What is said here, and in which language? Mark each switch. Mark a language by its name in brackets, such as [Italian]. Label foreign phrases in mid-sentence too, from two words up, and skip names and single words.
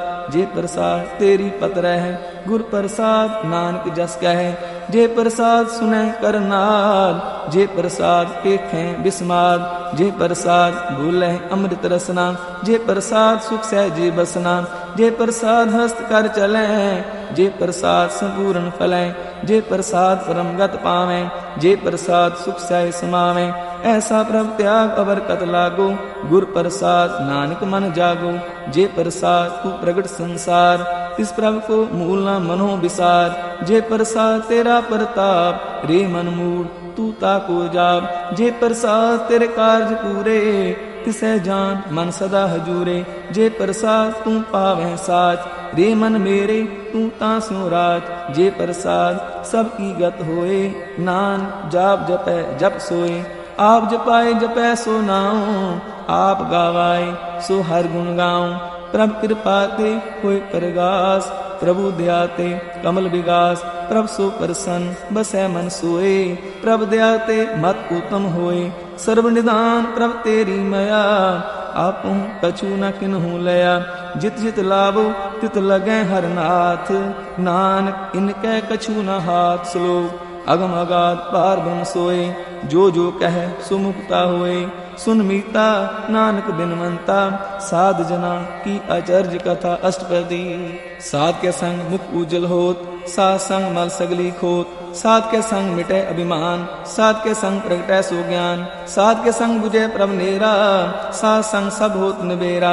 [Hindi] जे प्रसाद तेरी पत रह गुर प्रसाद नानक जस कह। जे प्रसाद सुनै करनाद जे प्रसाद पेखें बिस्माद। जे प्रसाद भूलै अमृत रसना जे प्रसाद सुख सहजे बसना। जे प्रसाद हस्त कर चलै जे प्रसाद संपूर्ण फलै। जे प्रसाद परम गत पावै जे प्रसाद सुख सह समावै। ऐसा प्रभ त्याग अवर कत लागो गुर प्रसाद नानक मन जागो। जे प्रसाद तू प्रगट संसार तिस प्रभ को मूल न मनो विसार। जे प्रसाद तेरा प्रताप रे मन मूड तू ताको जाप। जे प्रसाद तेरे कार्य पूरे तिसै जान मन सदा हजूरे। जे प्रसाद तू पावै साच रे मन मेरे तू तासो राज। जे प्रसाद सब की गत होए नान जाप जपै जप सोए। आप जपाए जपै सो नाऊं आप गावाए सो हर गुण गाऊं। प्रभ कृपा ते होए परगास प्रभु दया ते कमल विगास। प्रभ सो प्रसन्न बसै मन सोए प्रभ दया ते मत उत्तम होए। सर्व निदान प्रभ तेरी मया आपहु कछु न किन्हु लया। जित जित लाभो तित लगै हर नाथ नानक इनकै कछु न हाथ। श्लोक अगम अगाध पार ब्रह्म सोए जो जो कह सो मुक्ता होए। सुन मीता नानक बिनवंता साध जना की आचर्य कथा अष्टपदी। साध के संग मुख उज्जल होत साध संग मल सगली खोत। साध के संग मिटे अभिमान साध के संग प्रगटै सो ज्ञान। साध के संग बुझे प्रभ नेरा साध संग सब होत निबेरा।